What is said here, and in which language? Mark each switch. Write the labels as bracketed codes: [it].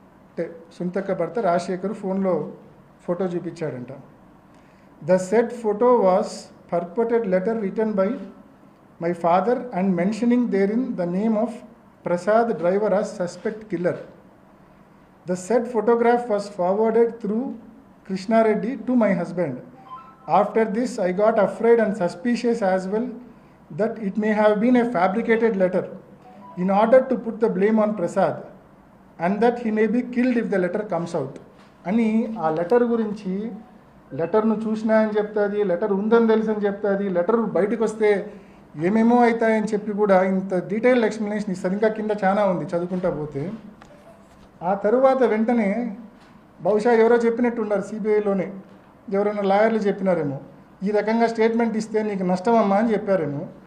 [te] అంటే సునీతక్క భర్త రాజశేఖర్ ఫోన్లో photo చూపించాడంట. [en] The said photo was purported letter written by my father and mentioning there in the name of Prasad driver as suspect killer. The said photograph was forwarded through Krishna Reddy to my husband. After this, I got afraid and suspicious as well that it may have been a fabricated letter in order to put the blame on Prasad and that he may be killed if the letter comes out. [te] అని ఆ letter గురించి, లెటర్ను చూసినా అని చెప్తుంది, letter ఉందని తెలుసు అని చెప్తుంది, లెటర్ బయటకు వస్తే ఏమేమో అవుతాయని చెప్పి కూడా ఇంత డీటెయిల్డ్ ఎక్స్ప్లెనేషన్ ఇస్తుంది. ఇంకా కింద చాలా ఉంది చదువుకుంటా పోతే. ఆ తరువాత వెంటనే బహుశా ఎవరో చెప్పినట్టున్నారు సిబిఐలోనే, ఎవరైనా లాయర్లు చెప్పినారేమో, ఈ రకంగా స్టేట్మెంట్ ఇస్తే నీకు నష్టమమ్మా అని చెప్పారేమో.